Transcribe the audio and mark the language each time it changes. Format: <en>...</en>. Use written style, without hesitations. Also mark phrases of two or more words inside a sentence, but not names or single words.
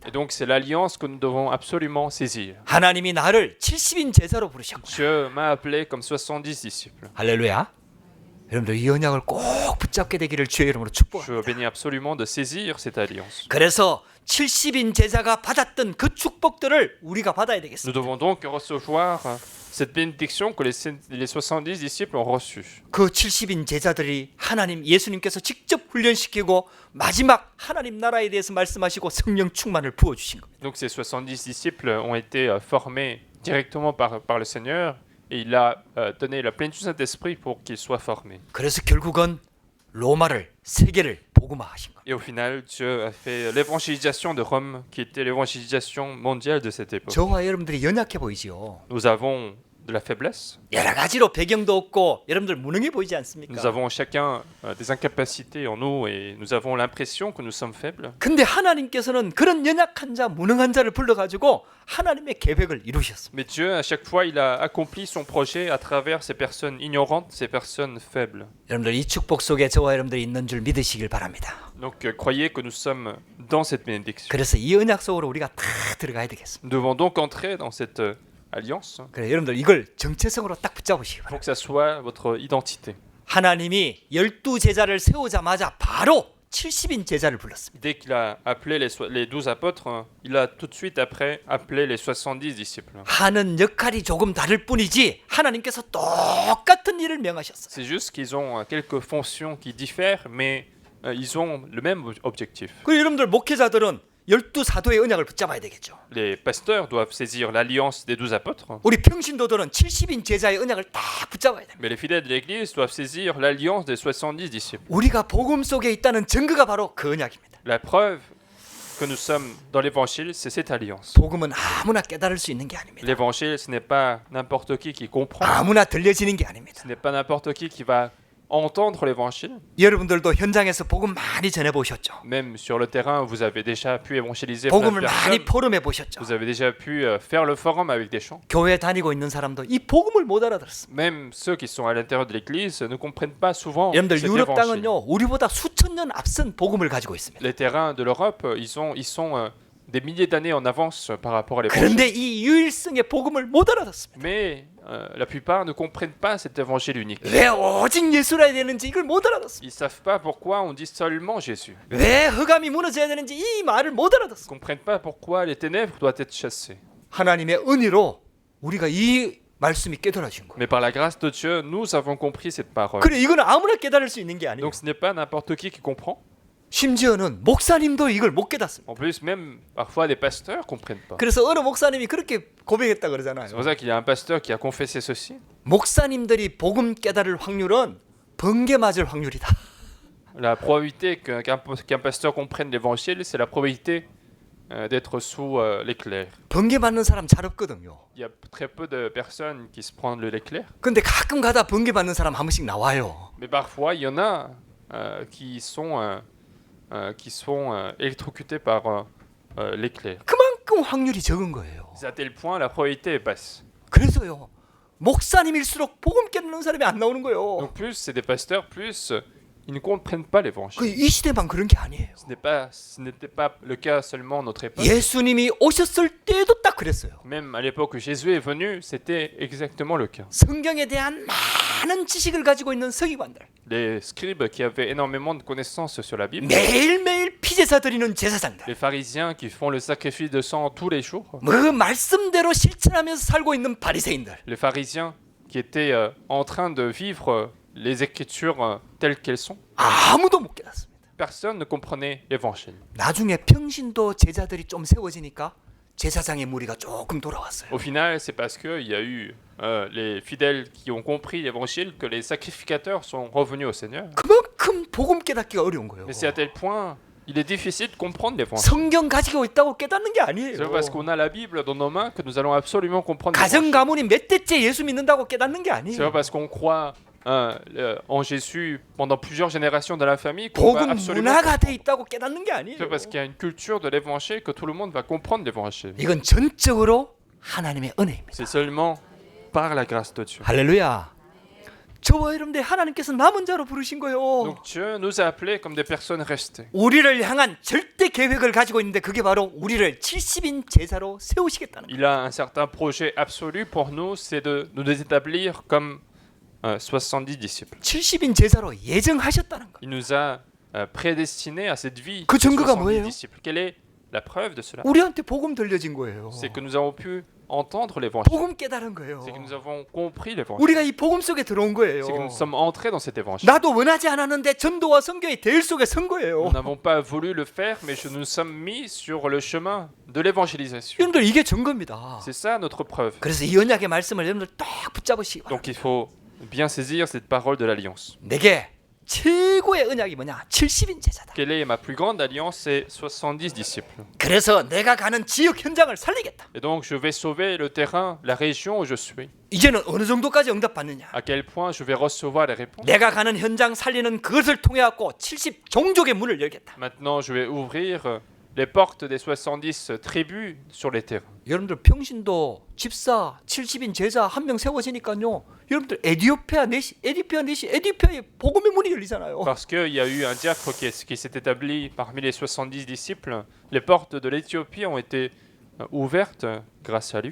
<fr>Et donc c'est l'alliance que nous devons absolument saisir.</fr> <ko>하나님이 나를 70인 제자로 부르셨구나.</ko> <fr>Dieu m'a appelé comme 70 disciples.</fr> <ko>할렐루야. 여러분들 이 언약을 꼭 붙잡게 되기를 주의 이름으로</ko> <fr>Je veux</fr> <ko>축복합니다.</ko> <fr>bénir absolument de saisir cette alliance.</fr> <ko>그래서 70인 제자가 받았던 그 축복들을 우리가 받아야</ko> <fr>Nous</fr> <ko>되겠습니다.</ko> <fr>devons donc recevoir cette bénédiction que les 70 disciples ont reçue.</fr> <ko>그 70인 제자들이 하나님 예수님께서 직접 훈련시키고 마지막 하나님 나라에 대해서 말씀하시고 성령 충만을 부어 주신 겁니다.</ko> <fr>Donc ces 70 disciples ont été formés directement par le Seigneur et il a donné la plénitude du Saint-Esprit pour qu'ils soient formés.</fr> <ko>그래서 결국은 로마를 세계를 복음화하신 겁니다.</ko> <fr>Et au final, Dieu a fait l'évangélisation de Rome, qui était l'évangélisation mondiale de cette époque.</fr> <ko>저와 여러분들이 연약해 보이지요.</ko> <fr>Nous avons de la faiblesse,</fr> <ko>여러 가지로 배경도 없고 여러분들 무능해 보이지</ko> <fr>nous</fr> <ko>않습니까?</ko> <fr>avons chacun des incapacités en nous et nous avons l'impression que nous sommes faibles.</fr> <ko>근데 하나님께서는 그런 연약한 자, 무능한 자를 불러가지고 하나님의 계획을 이루셨습니다.</ko> <fr>Mais Dieu, à chaque fois, il a accompli son projet à travers ces personnes ignorantes, ces personnes faibles.</fr> <ko>여러분들 이 축복 속에 저와 여러분들이 있는 줄 믿으시길 바랍니다.</ko> <fr>Donc croyez que nous sommes dans cette bénédiction.</fr> <ko>그래서 이 언약 속으로 우리가 다 들어가야 되겠습니다.</ko> <fr>Nous devons donc entrer dans cette alliance</fr> <ko>그래 여러분들 이걸 정체성으로 딱 붙잡으시기</ko> <fr>pour</fr> <ko>바랍니다.</ko> <fr>que ça soit votre identité.</fr> <ko>하나님이 12제자를 세우자마자 바로 70인 제자를 불렀습니다.</ko> <fr>Dès qu'il a appelé les 12 apôtres, il a tout de suite après appelé les 70 disciples.</fr> <ko>하는 역할이 조금 다를 뿐이지 하나님께서 똑같은 일을 명하셨어요.</ko> <fr>C'est juste qu'ils ont quelques fonctions qui diffèrent, mais ils ont le même objectif.</fr> <ko>그리고 여러분들 목회자들은 12사도의 언약을 붙잡아야 되겠죠.</ko> <fr>Les pasteurs doivent saisir l'alliance des 12 apôtres,</fr> <ko>우리 평신도들은 70인 제자의 언약을 딱 붙잡아야 됩니다.</ko> <fr>mais les fidèles de l'Église doivent saisir l'alliance des 70 disciples.</fr> <ko>우리가 복음 속에 있다는 증거가 바로 그 언약입니다.</ko> <fr>La preuve que nous sommes dans l'Évangile, c'est cette alliance.</fr> <ko>복음은 아무나 깨달을 수 있는 게 아닙니다.</ko> <fr>L'Évangile, ce n'est pas n'importe qui comprend,</fr> <ko>아무나 들려지는 게 아닙니다.</ko> <fr>ce n'est pas n'importe qui va entendre l'Évangile.</fr> <ko>여러분들도 현장에서 복음 많이 전해 보셨죠.</ko> <fr>Même sur le terrain, vous avez déjà pu évangéliser plein de</fr> <ko>복음을 많이</ko> <fr>personnes.</fr> <ko>포럼해 보셨죠.</ko> <fr>Vous avez déjà pu faire le forum avec des gens.</fr> <ko>교회 다니고 있는 사람도 이 복음을 못 알아들었습니다.</ko> <fr>Même ceux qui sont à l'intérieur de l'Église ne comprennent pas souvent</fr> <ko>여러분들</ko> <fr>cet</fr> <ko>유럽</ko> <fr>évangile.</fr> <ko>땅은요 우리보다 수천 년 앞선 복음을 가지고 있습니다.</ko> <fr>Les terrains de l'Europe, ils sont des milliers d'années en avance par rapport à l'évangile.</fr> <ko>그런데 이 유일성의 복음을 못 알아듣습니다.</ko> <fr>Mais la plupart ne comprennent pas cet évangile unique.</fr> <ko>왜 오직 예수라 해야 되는지 이걸 못 알아듣습니다.</ko> <fr>Ils savent pas pourquoi on dit seulement Jésus.</fr> <ko>왜 흑암이 무너져야 되는지 이 말을 못</ko> <fr>Ils</fr> <ko>알아듣습니다.</ko> <fr>comprennent pas pourquoi les ténèbres doivent être chassées.</fr> <ko>하나님의 은혜로 우리가 이 말씀이 깨달아진 거예요.</ko> <fr>Mais par la grâce de Dieu, nous avons compris cette parole.</fr> <ko>그래 이거는 아무나 깨달을 수 있는 게 아니에요.</ko> <fr>Donc ce n'est pas n'importe qui comprend.</fr> <ko>심지어는 목사님도 이걸 못 깨닫습니다.</ko> <fr>En plus, même parfois des pasteurs comprennent pas.</fr> <ko>그래서 어느 목사님이 그렇게 고백했다</ko> <fr>C'est</fr> <ko>그러잖아요.</ko> <fr>pour ça qu'il y a un pasteur qui a confessé ceci.</fr> <ko>목사님들이 복음 깨달을 확률은 번개 맞을 확률이다.</ko> <fr>La probabilité qu'un pasteur comprenne l'évangile, c'est la probabilité d'être sous l'éclair.</fr> <ko>번개 맞는 사람 잘 없거든요.</ko> <fr>Il y a très peu de personnes qui se prennent l'éclair.</fr> <ko>근데 가끔 가다 번개 맞는 사람 한 번씩 나와요.</ko> <fr>Mais parfois, il y en a qui sont électrocutés par l'éclair.</fr> <ko>그만큼 확률이 적은 거예요.</ko> <fr>C'est à tel point la probabilité est basse.</fr> <ko>그래서요. 목사님일수록 복음 깨닫는 사람이 안 나오는 거예요.</ko> <fr>Donc plus c'est des pasteurs, plus ils ne comprennent pas l'évangile.</fr> <ko>이 시대만 그런 게 아니에요.</ko> <fr>Ce n'était pas le cas seulement à notre époque.</fr> <ko>예수님이 오셨을 때도 딱 그랬어요.</ko> <fr>Même à l'époque où Jésus est venu, c'était exactement le cas.</fr> <ko>성경에 대한 많은 지식을 가지고 있는 서기관들,</ko> <fr>Les scribes qui avaient énormément de connaissances sur la Bible,</fr> <ko>매일매일 피제사 드리는 제사장들,</ko> <fr>les pharisiens qui font le sacrifice de sang tous les jours,</fr> <ko>그 말씀대로 실천하면서 살고 있는 바리새인들,</ko> <fr>les pharisiens qui étaient en train de vivre les écritures telles qu'elles sont,</fr> <ko>아무도 못 깨닫습니다.</ko> <fr>personne ne comprenait l'évangile.</fr> <ko>나중에 평신도 제자들이 좀 세워지니까 제사장의 무리가 조금 돌아왔어요.</ko> <fr>Au final, c'est parce qu'il y a eu les fidèles qui ont compris l'évangile que les sacrificateurs sont revenus au Seigneur.</fr> <ko>그만큼 복음 깨닫기가 어려운 거예요.</ko> <fr>Mais c'est à tel point, il est difficile de comprendre l'évangile.</fr> <ko>성경 가지고 있다고 깨닫는 게</ko> <fr>C'est</fr> <ko>아니에요.</ko> <fr>pas parce qu'on a la Bible dans nos mains que nous allons absolument comprendre</fr> <ko>가정</ko> <fr>l'évangile.</fr> <ko>가문이 몇 대째 예수 믿는다고 깨닫는 게</ko> <fr>C'est pas</fr> <ko>아니에요.</ko> <fr>parce qu'on croit en Jésus pendant plusieurs générations dans la famille qu'on va</fr> <ko>복음</ko> <fr>absolument</fr> <ko>문화가 돼 있다고 깨닫는 게 아니에요.</ko> <fr>c'est parce qu'il y a une culture de l'évangile que tout le monde va comprendre l'évangile.</fr> <ko>이건 전적으로 하나님의 은혜입니다.</ko> <fr>C'est seulement par la grâce de Dieu.</fr> <ko>할렐루야. 저와 여러분들 하나님께서 남은 자로 부르신 거예요.</ko> <fr>Donc Dieu nous a appelés comme des personnes restées.</fr> <ko>우리를 향한 절대 계획을 가지고 있는데 그게 바로 우리를 70인 제사로 세우시겠다는 거예요.</ko> <fr>Il a un certain projet absolu pour nous, c'est de nous établir comme 70 disciples.</fr> <ko>70인 제사로 예정하셨다는 거예요.</ko> <fr>Il nous a prédestinés à cette vie</fr> <ko>그</ko> <fr>de</fr> <ko>증거가</ko> <fr>70</fr> <ko>뭐예요?</ko> <fr>disciples. Quelle est la preuve de cela?</fr> <ko>우리한테 복음 들려진 거예요.</ko> <fr>C'est que nous avons pu entendre l'évangile.</fr> <ko>복음 깨달은 거예요.</ko> <fr>C'est que nous avons compris l'évangile.</fr> <ko>우리가 이 복음 속에 들어온 거예요.</ko> <fr>C'est que nous sommes entrés dans cet évangile.</fr> <ko>나도 원하지 않았는데 전도와 선교의 대일 속에 선 거예요.</ko> <fr>Nous n'avons pas voulu le faire, mais nous nous sommes mis sur le chemin de l'évangélisation.</fr> <ko>여러분들 이게 증거입니다.</ko> <fr>C'est ça notre preuve.</fr> <ko>그래서 이 언약의 말씀을 여러분들 딱 붙잡으시기 바랍니다.</ko> <fr>Donc il faut bien saisir cette parole de l'alliance.</fr> <ko>내게 최고의 언약이 뭐냐? 70인 제사다.</ko> <fr>Quelle est ma plus grande alliance? C'est 70 disciples.</fr> <ko>그래서 내가 가는 지역 현장을 살리겠다.</ko> <fr>Et donc je vais sauver le terrain, la région où je suis.</fr> <ko>이제는 어느 정도까지 응답받느냐?</ko> <fr>À quel point je vais recevoir les réponses.</fr> <ko>내가 가는 현장 살리는 그것을 통해 갖고 70 종족의 문을 열겠다.</ko> <fr>Maintenant je vais ouvrir les portes des 70 tribus sur les terrains.</fr> <ko>여러분들 평신도 집사 70인 제자 한 명 세워지니까요. 여러분들 에디오피아의 복음의 문이 열리잖아요.</ko> <fr>Parce qu'il y a eu un diacre qui s'est établi parmi les 70 disciples, les portes de l'Éthiopie ont été ouvertes grâce à lui.</fr>